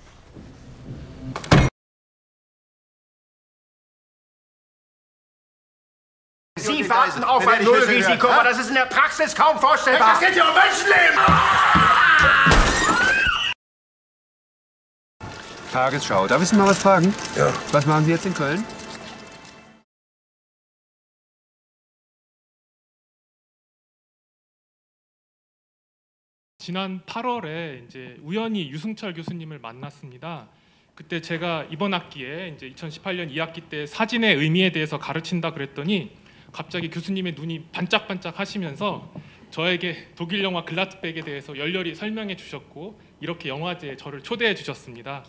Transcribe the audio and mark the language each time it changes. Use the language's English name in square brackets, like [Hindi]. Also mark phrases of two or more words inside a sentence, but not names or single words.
[German] Sie warten auf ein Nullrisiko, aber das ist in der Praxis kaum vorstellbar. Es geht hier um Menschenleben! Tagesschau. Darf ich Sie mal was fragen? Ja. Was machen Sie jetzt in Köln? [Korean] 지난 8월에 이제 우연히 유승철 교수님을 만났습니다. 그때 제가 이번 학기에 이제 2018년 2학기 때 사진의 의미에 대해서 가르친다 그랬더니 갑자기 교수님의 눈이 반짝반짝 하시면서 저에게 독일 영화 글라트백에 대해서 열렬히 설명해 주셨고 이렇게 영화제에 저를 초대해 주셨습니다.